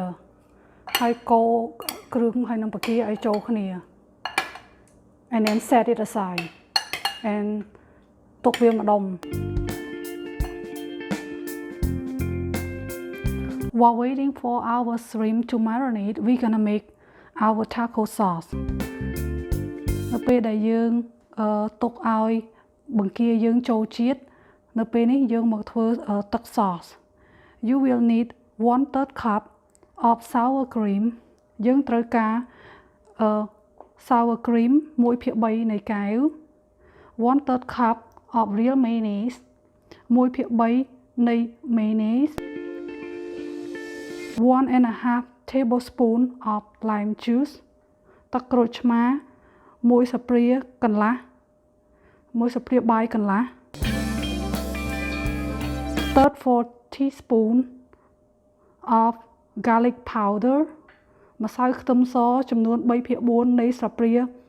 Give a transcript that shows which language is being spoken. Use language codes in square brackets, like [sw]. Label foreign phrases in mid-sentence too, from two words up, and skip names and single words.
[km] ហើយកូរគ្រឿងហើយនឹងបង្គាឲ្យចូលគ្នា [en] and then set it aside and [km] ទុកវាម្ដុំ [en] While waiting for our shrimp to marinate we're gonna make our taco sauce [km] នៅពេលដែលយើងទុកឲ្យបង្គាយើងចូលជាតិនៅពេលនេះយើងមកធ្វើទឹក [en] sauce You will need 1/3 cup of sour cream [km] យើងត្រូវការ [en] sour cream [km] 1/3 នៃកែវ [en] 1/3 cup of real mayonnaise [km] 1/3 នៃ mayonnaise [en] 1.5 tablespoon of lime juice [km] ទឹកក្រូចឆ្មា1 ស្លាបព្រាកន្លះ1 ស្លាបព្រាបាយកន្លះ [en] 4 teaspoon of garlic powder [km] ម្សៅខ្ទឹមសចំនួន 3/4 នៃស្លាបព្រា